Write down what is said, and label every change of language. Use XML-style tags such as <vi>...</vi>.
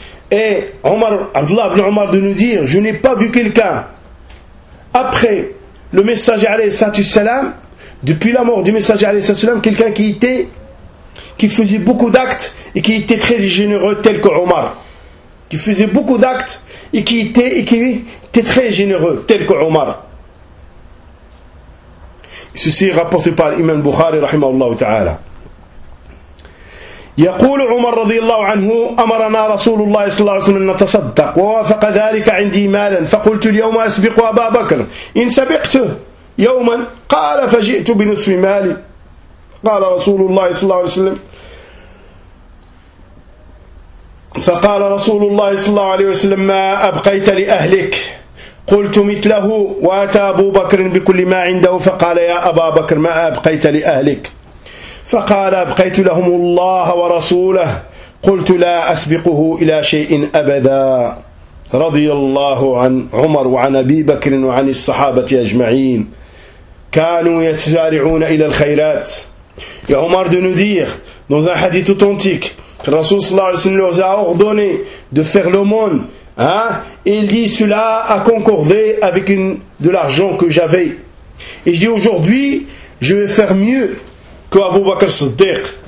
<fr>Et Omar, Abdullah ibn Omar de nous dire, je n'ai pas vu quelqu'un après le messager alayhi sallatu salam, depuis la mort du messager alayhi sallatu salam, quelqu'un qui était, qui faisait beaucoup d'actes et qui était très généreux tel que Omar. Qui faisait beaucoup d'actes et qui était très généreux tel que Omar. Ceci est rapporté par l'imam Bukhari rahimahullah ta'ala.</fr> <ar>يقول عمر رضي الله عنه أمرنا رسول الله صلى الله عليه وسلم أن نتصدق ووافق ذلك عندي مالا فقلت اليوم أسبق أبا بكر إن سبقته يوما قال فجئت بنصف مالي قال رسول الله صلى الله عليه وسلم فقال رسول الله صلى الله عليه وسلم ما أبقيت لأهلك قلت مثله وأتى أبو بكر بكل ما عنده فقال يا أبا بكر ما أبقيت لأهلك فقال أبقيت لهم الله ورسوله قلت لا أسبقه إلى شيء أبدا رضي الله عن عمر وعن أبي بكر وعن الصحابة أجمعين كانوا يتزارعون إلى الخيرات.</ar> <fr>Et Omar de nous dire, dans un hadith authentique, le Rasoul sallallahu alayhi wa sallam nous a ordonné de faire l'aumône, hein? Il dit, cela a concordé avec de l'argent que j'avais. Et je dis, aujourd'hui, je vais faire mieux que Abu Bakr Siddiq.</fr>